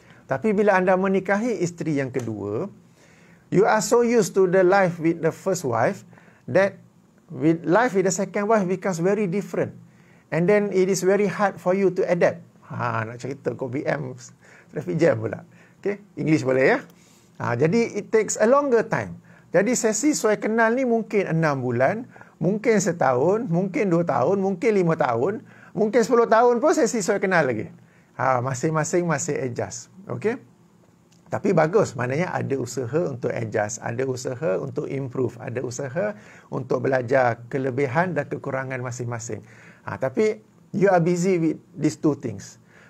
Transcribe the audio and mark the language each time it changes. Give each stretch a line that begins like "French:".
Malay: Tapi bila anda menikahi isteri yang kedua,
English: you are so used to the life with the first wife that with life with the second wife becomes very different. And then it is very hard for you to adapt.
Malay: Nak cerita kau BM traffic jam pula.
English: Okay, English
Malay: boleh ya. Jadi
English: it takes a longer time.
Malay: Jadi sesi sesuai kenal ni mungkin 6 bulan, mungkin setahun, mungkin 2 tahun, mungkin 5 tahun, mungkin 10 tahun pun sesi sesuai kenal lagi. Masing-masing masih adjust. Okay. Tapi bagus, maknanya ada usaha untuk adjust, ada usaha untuk improve, ada usaha untuk belajar kelebihan dan kekurangan masing-masing. Tapi
English: you are busy with these two things.